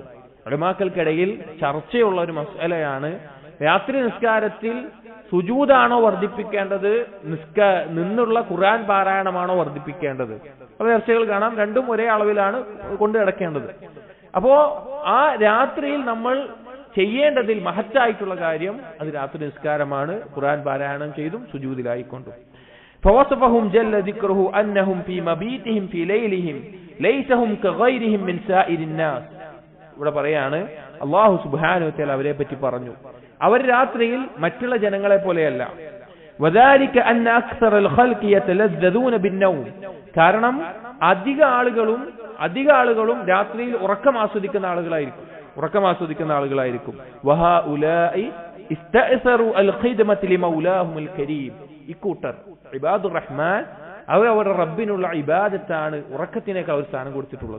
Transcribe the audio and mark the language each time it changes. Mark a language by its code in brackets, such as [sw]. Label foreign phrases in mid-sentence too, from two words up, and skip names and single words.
[ml] ഉലമാക്കൾക്കിടയിൽ ചർച്ചയുള്ള ഒരു മസലയാണ്, രാത്രി നിസ്കാരത്തിൽ സുജൂദാണോ വർദ്ധിപ്പിക്കേണ്ടത്, നിന്നുള്ള ഖുർആൻ പാരായണമാണോ വർദ്ധിപ്പിക്കേണ്ടത്? അപ്പൊ ചർച്ചകൾ കാണാം, രണ്ടും ഒരേ അളവിലാണ് കൊണ്ടു നടക്കേണ്ടത്. അപ്പോ ആ രാത്രിയിൽ നമ്മൾ ചെയ്യേണ്ടതിൽ മഹത്തായിട്ടുള്ള കാര്യം അത് രാത്രി നിസ്കാരമാണ്, ഖുർആൻ പാരായണം ചെയ്തും സുജൂദിലായിക്കൊണ്ടും. [ar] فوصفهم جل ذكره أنهم في مبيتهم في ليلهم ليس هم كغيرهم من سائر الناس. [ml] ഇവിടെ പറയാണ് [ar] الله سبحانه وتعالى [ml] അവരെ പറ്റി പറഞ്ഞു, അവർ രാത്രിയിൽ മറ്റുള്ള ജനങ്ങളെ പോലെയല്ല. [ar] وذلك أن أكثر الخلق يتلذذون بالنوم. [ml] കാരണം അധിക ആളുകളും രാത്രിയിൽ ഉറക്കം ആസ്വദിക്കുന്ന ആളുകളായിരിക്കും. [ar] وهؤلاء استأثروا الخدمة لمولاهم الكريم. [ml] ഇക്കൂട്ടർ [ar] عباد الرحمن [ml] അവരുടെ റബ്ബിനുള്ള ഇബാദത്താണ് ഉറക്കത്തിനേക്കാൾ അവർ സ്ഥാനം കൊടുത്തിട്ടുള്ളത്.